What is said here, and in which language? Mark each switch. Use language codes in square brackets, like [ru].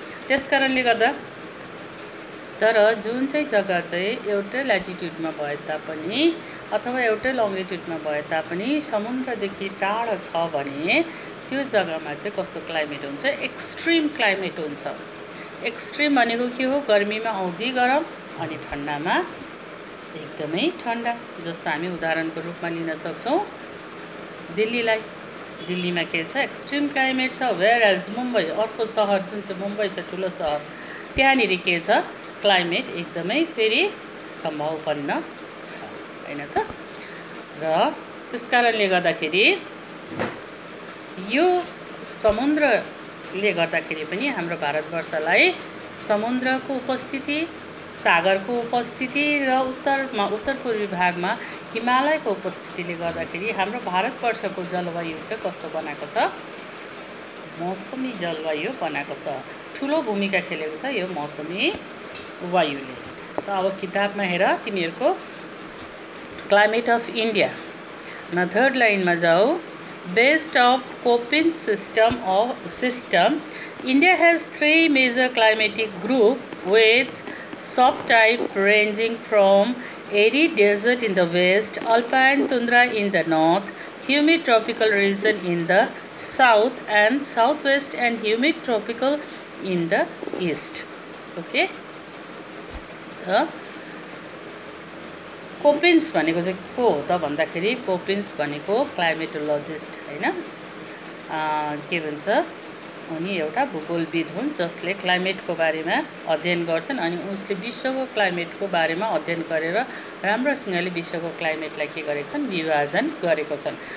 [ne] त्यस कारणले गर्दा तर जुन चाहिँ जग्गा चाहिँ एउटै ल्याटिट्युडमा भए तापनि अथवा एउटै लङ्गिट्युडमा भए तापनि समुद्रदेखि टाढो छ भने त्यो जग्गामा चाहिँ कस्तो क्लाइमेट हुन्छ, एक्सट्रिम क्लाइमेट हुन्छ। एक्सट्रिम भनेको के हो, गर्मीमा औधी गरम अनि ठन्डामा एकदमै ठन्डा। जस्तो हामी उदाहरणको रूपमा लिन सक्छौँ दिल्लीलाई। दिल्लीमा के छ, एक्सट्रिम क्लाइमेट छ। [en] where as [ne] मुम्बई, अर्को सहर जुन चाहिँ मुम्बई छ ठुलो सहर, त्यहाँनिर के छ, क्लाइमेट एकदमै फेरि सम्भवपन्न छ हैन त। र त्यस कारणले गर्दाखेरि यो समुद्रले गर्दाखेरि पनि हाम्रो भारतवर्षलाई समुद्रको उपस्थिति, सागरको उपस्थिति र उत्तर पूर्वी भागमा हिमालयको उपस्थितिले गर्दाखेरि हाम्रो भारतवर्षको जलवायु चाहिँ कस्तो बनाएको छ, मौसमी जलवायु बनाएको छ। ठुलो भूमिका खेलेको छ यो मौसमी वायुले। त अब किताबमा हेर तिमीहरूको क्लाइमेट अफ इन्डिया मा थर्ड लाइनमा जाऊ। [en] Based of Koppen system India has 3 major climatic group with subtype ranging from arid desert in the west, alpine tundra in the north, humid tropical region in the south and southwest, and humid tropical in the east. Okay. [ne] कोपिन्स भनेको चाहिँ को हो त भन्दाखेरि कोपिन्स भनेको क्लाइमेटोलोजिस्ट हैन, के भन्छ, उनी एउटा भूगोलविद हुन् जसले क्लाइमेटको बारेमा अध्ययन गर्छन्। अनि उसले विश्वको क्लाइमेटको बारेमा अध्ययन गरेर राम्रोसँगले विश्वको क्लाइमेटलाई के गरेका छन्, विभाजन गरेको छन्।